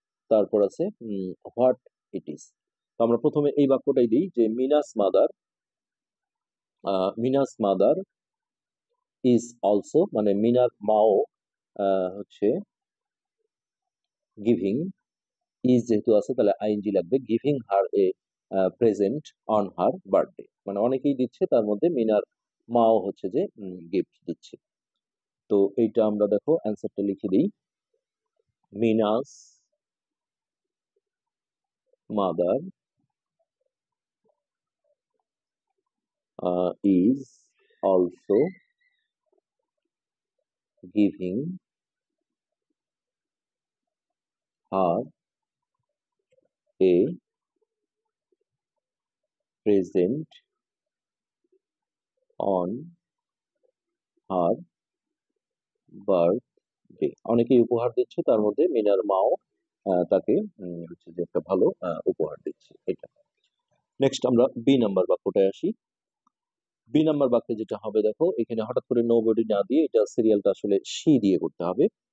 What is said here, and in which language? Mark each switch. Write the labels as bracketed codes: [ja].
[bn] তারপর আছে what it is. তো আমরা প্রথমে এই বাক্যটাই দিই যে মিনাস মাদার, [en] Meena's mother is also, [bn] মানে মিনার মাও হচ্ছে গিভিং, ইজ যেহেতু আছে তাহলে আইএনজি লাগবে, [en] giving her a present on her birthday, [bn] মানে অনেকেই দিচ্ছে, তার মধ্যে মিনার মাও হচ্ছে যে গিফট দিচ্ছে। তো এইটা আমরা দেখো অ্যান্সারটা লিখে দিই। [en] Meena's mother is also giving her a present on her birthday। [bn] অনেকেই উপহার দিচ্ছে, তার মধ্যে মিনার মাও তাকে হচ্ছে যে একটা ভালো উপহার দিচ্ছে। এটা নেক্সট আমরা বি নাম্বার বাক্যটায় আসি। বি নাম্বার বাক্যে যেটা হবে দেখো, এখানে হঠাৎ করে নোবডি না দিয়ে এটা সিরিয়ালটা আসলে শি দিয়ে করতে হবে।